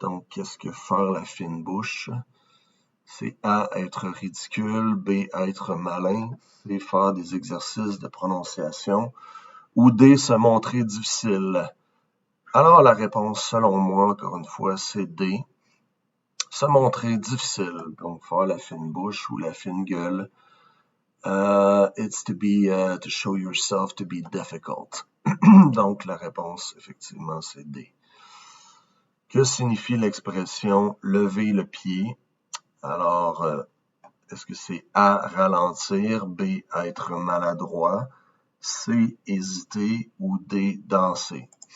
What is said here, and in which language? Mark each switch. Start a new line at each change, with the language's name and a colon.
French: Donc, qu'est-ce que faire la fine bouche? C'est A, être ridicule, B, être malin, C, faire des exercices de prononciation, ou D, se montrer difficile. Alors, la réponse, selon moi, encore une fois, c'est D, se montrer difficile. Donc, faire la fine bouche ou la fine gueule.
English: It's to show yourself to be difficult.
French: Donc, la réponse, effectivement, c'est D. Que signifie l'expression « lever le pied » ? Alors, est-ce que c'est A, ralentir, B, être maladroit, C, hésiter ou D, danser?